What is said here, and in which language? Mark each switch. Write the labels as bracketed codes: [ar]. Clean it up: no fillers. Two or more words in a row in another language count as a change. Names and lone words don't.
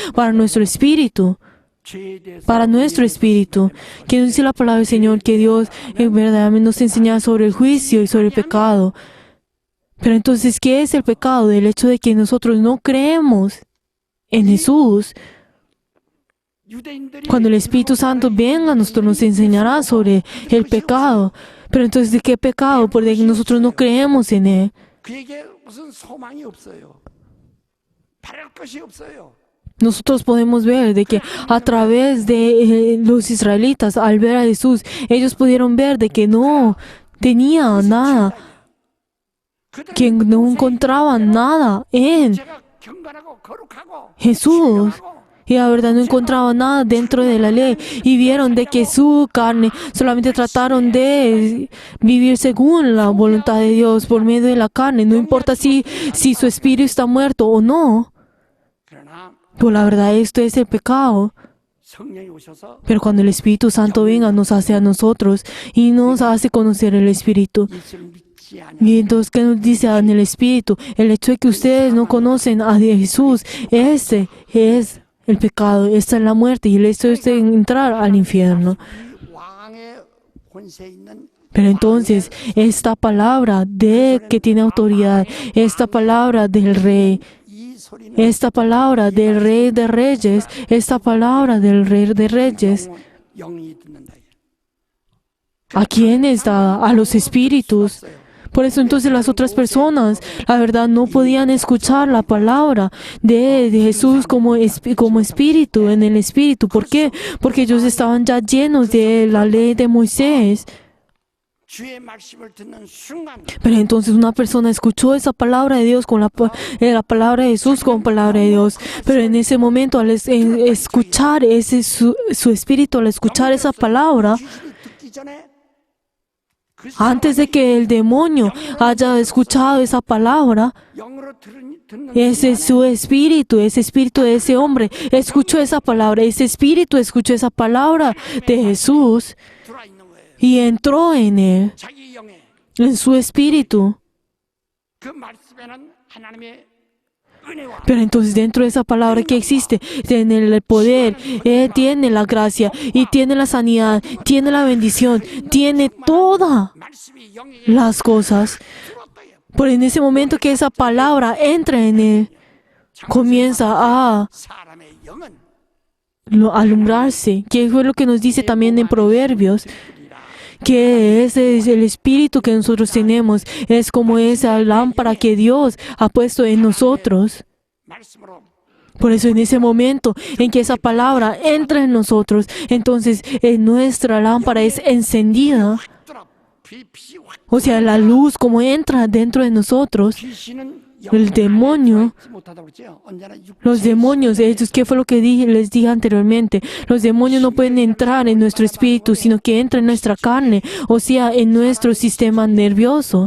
[es] Para nuestro espíritu. [ko] 죄에 대해서 [es] Para nuestro espíritu. Que nos dice la palabra del Señor que Dios verdaderamente nos enseña sobre el juicio y sobre el pecado. Pero entonces, ¿qué es el pecado? Del hecho de que nosotros no creemos en Jesús. [ko] 유대인들이 [es] Cuando el Espíritu Santo venga, nosotros nos enseñará sobre el pecado. Pero entonces, ¿de qué pecado? Porque nosotros no creemos en Él. [ko] 그에게 무슨 소망이 없어요. 바랄 것이 없어요. [es] Nosotros podemos ver de que a través de los israelitas, al ver a Jesús, ellos pudieron ver de que no tenía nada, que no encontraban nada en [ko] 제가 경건하고 거룩하고 [es] Jesús. Y la verdad no encontraban nada dentro de la ley. Y vieron de que su carne solamente trataron de vivir según la voluntad de Dios por medio de la carne. No importa si su espíritu está muerto o no. [ko] 그러나 [es] Pues la verdad esto es el pecado. [ko] 성령이 오셔서 [es] Pero cuando el Espíritu Santo venga, nos hace a nosotros y nos hace conocer el Espíritu. [ko] 예수를 믿지 않아 [es] Y entonces, ¿qué nos dice en el Espíritu? El hecho de que ustedes no conocen a Jesús, ese es el pecado, esta es la muerte y el hecho es de entrar al infierno. [ko] 이 왕의 권세 있는 [es] Pero entonces, esta palabra de que tiene autoridad, esta palabra del Rey, [ko] 이 소리는 [es] esta palabra del Rey de Reyes, esta palabra del Rey de Reyes, [ko] 영이 듣는다. [es] ¿a quiénes da? A los espíritus. Por eso entonces las otras personas, la verdad, no podían escuchar la palabra de Jesús como espíritu, en el espíritu. ¿Por qué? Porque ellos estaban ya llenos de la ley de Moisés. [ko] 주의 말씀을 듣는 순간 [es] Pero entonces una persona escuchó esa palabra de Dios con la palabra de Jesús con palabra de Dios. Pero en ese momento, al escuchar su espíritu, al escuchar esa palabra, [ko] 귀신이 듣기 전에 그 [es] antes de que el demonio haya escuchado esa palabra, [ko] 영으로 듣는 [es] ese es su espíritu, ese espíritu de ese hombre escuchó esa palabra, ese espíritu escuchó esa palabra de Jesús [ko] 들어와 있는 거예요. [es] y entró en él, [ko] 자기 영에 [es] en su espíritu. [ko] 그 말씀에는 하나님의 은혜와 [es] Pero entonces dentro de esa palabra que existe, tiene el poder, tiene la gracia y tiene la sanidad, tiene la bendición, tiene todas [ko] 말씀이 영에 [es] las cosas. [ko] 들어왔다요. [es] Pero en ese momento que esa palabra entra en él, comienza a [ko] 사람의 영은 [es] alumbrarse, que fue lo que nos dice también en Proverbios, que ese es el espíritu que nosotros tenemos, es como esa lámpara que Dios ha puesto en nosotros. [ko] 말씀으로 [es] Por eso en ese momento en que esa palabra entra en nosotros, entonces nuestra lámpara es encendida [ko] 확 돌아 [es] O sea, la luz como entra dentro de nosotros, el demonio, los demonios, ellos, ¿qué fue lo que les dije anteriormente? Los demonios no pueden entrar en nuestro espíritu, sino que entran en nuestra carne, o sea, en nuestro sistema nervioso.